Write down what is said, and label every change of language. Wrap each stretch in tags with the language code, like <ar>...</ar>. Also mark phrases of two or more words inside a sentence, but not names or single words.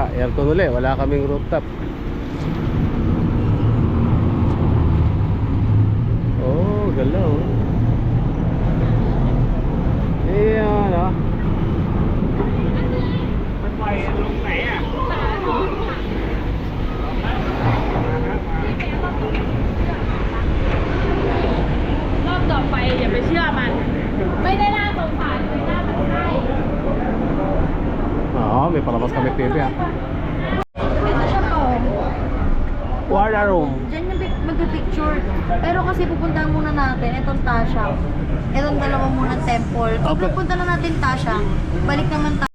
<tl>Aircon ulit, wala kaming rooftop. Oh, galaw. Ayan, ah.</tl> <th>รอบต่อไปอย่าไปเชื่อมัน ไม่ได้น่าสงสารเลยน่าสงสาร</th> <tl>Oo, may palabas kami TV, ah. Ito siya po.</tl> <en>Water room.</en> <tl>Diyan yung mag-picture. Pero kasi pupuntahan muna natin itong Tashang. Itong dalawa muna temple. Pag Okay. pupunta na natin Tashang, balik naman tayo.</tl>